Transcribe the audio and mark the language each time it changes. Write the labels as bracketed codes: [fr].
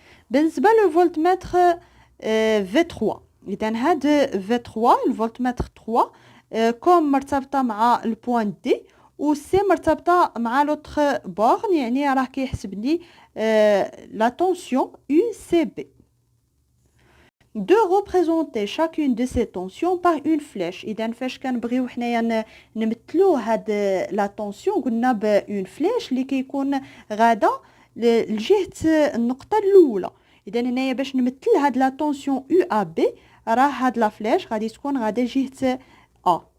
[ar] بالنسبه لو فولتمتر في 3 اذا هاد في 3 الفولتمتر 3 كوم مرتبطه مع البوان دي و سي مرتبطه مع لوتر بورن، يعني راه كيحسب لي لا طونسيون او سي بي. [fr] de représenter chacune de ces tensions par une flèche. [ar] اذا فاش كنبغيو حنايا نمثلو هاد لا طونسيون قلنا بون فليش اللي كيكون غادا لجهه النقطه الاولى. اذا هنايا باش نمثل هاد لا طونسيون او ا بي راه هاد لا فليش غادي تكون غادا جهه ا.